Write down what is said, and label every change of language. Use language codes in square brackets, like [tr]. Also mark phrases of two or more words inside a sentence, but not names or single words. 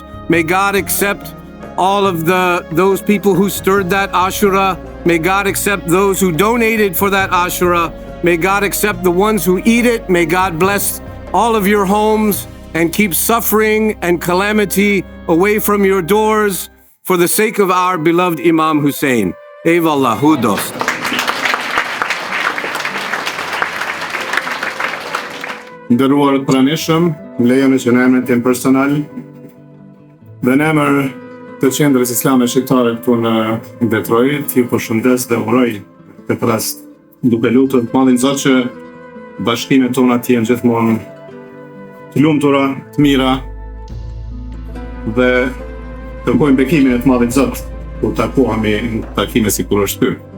[en] May God accept all of those people who stirred that Ashura. May God accept those who donated for that Ashura. May God accept the ones who eat it. May God bless all of your homes and keep suffering and calamity away from your doors for the sake of our beloved Imam Hussein. [tr] Eyvallah, hu dost. [sq] Nderuar pranishëm, lejoni që në emrin tim personal dhe në emër të Qendrës Islame Shqiptare këtu në Detroit, ju përshëndes dhe uroj këtë rast duke lutur Madhin Zot që bashkimet tona të jenë gjithmonë të lumtura, të mira dhe kërkojmë bekimin e të Madhit Zot kur takohemi në takime si kur është ky.